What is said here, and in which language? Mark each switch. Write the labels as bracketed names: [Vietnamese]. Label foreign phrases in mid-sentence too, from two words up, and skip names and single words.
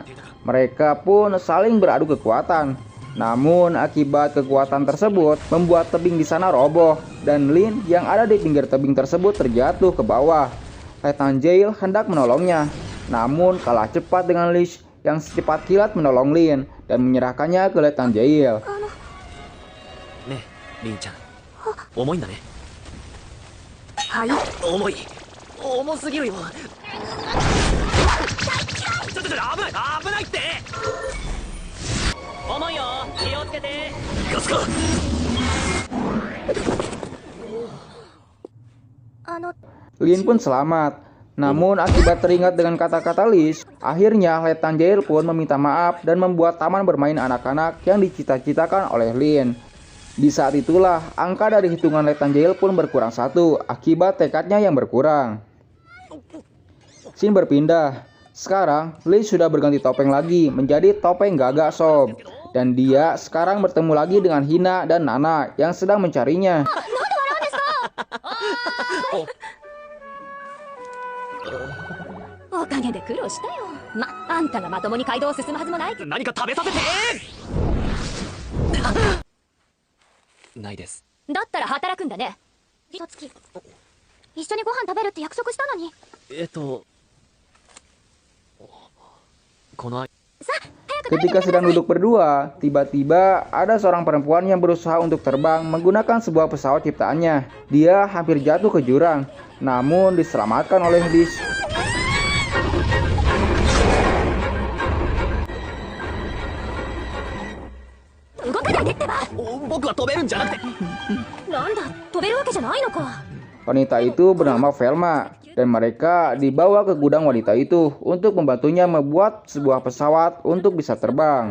[Indonesian] Mereka pun saling beradu kekuatan. Namun akibat kekuatan tersebut membuat tebing di sana roboh dan Lin yang ada di pinggir tebing tersebut terjatuh ke bawah. Letnan Jail hendak menolongnya, namun kalah cepat dengan Lich yang secepat kilat menolong Lin dan menyerahkannya ke Letnan Jail. [Japanese] ねえ、リンちゃん、重いんだね。はい。重い、重すぎるよ。ちょ危ない危ないって。重いよ、気をつけて。行かすか。 [Indonesian] Lin pun selamat. Namun akibat teringat dengan kata-kata Lich, akhirnya Letnan Jail pun meminta maaf dan membuat taman bermain anak-anak yang dicita-citakan oleh Lin. Di saat itulah angka dari hitungan Letnan Jail pun berkurang 1 akibat tekadnya yang berkurang. Scene berpindah. Sekarang Lich sudah berganti topeng lagi menjadi topeng gagak sob. Dan dia sekarang bertemu lagi dengan Hina dan Nana yang sedang mencarinya. [Japanese] おかげで苦労したよ。あんたがまともに街道を進むはずもない。何か食べさせて。ないです。だったら働くんだね。ひとつき一緒にご飯食べるって約束したのに。この [Indonesian] Ketika sedang duduk berdua, tiba-tiba ada seorang perempuan yang berusaha untuk terbang menggunakan sebuah pesawat ciptaannya. Dia hampir jatuh ke jurang, namun diselamatkan oleh Lich. Wanita itu bernama Velma dan mereka dibawa ke gudang wanita itu untuk membantunya membuat sebuah pesawat untuk bisa terbang.